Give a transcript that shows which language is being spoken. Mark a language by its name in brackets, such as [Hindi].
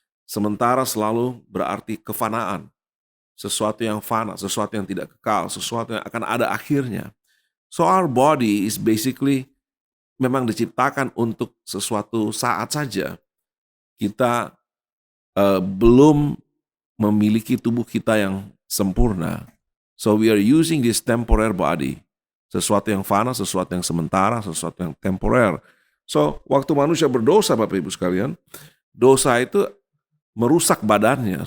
[Indonesian] Sementara selalu berarti kefanaan. Sesuatu yang fana, sesuatu yang tidak kekal, sesuatu yang akan ada akhirnya. [English] So our body is basically [Indonesian] memang diciptakan untuk sesuatu saat saja. Kita belum memiliki tubuh kita yang sempurna. [English] So we are using this temporary body. [Indonesian] Sesuatu yang fana, sesuatu yang sementara, sesuatu yang temporer. So waktu manusia berdosa, Bapak Ibu sekalian, dosa itu merusak badannya.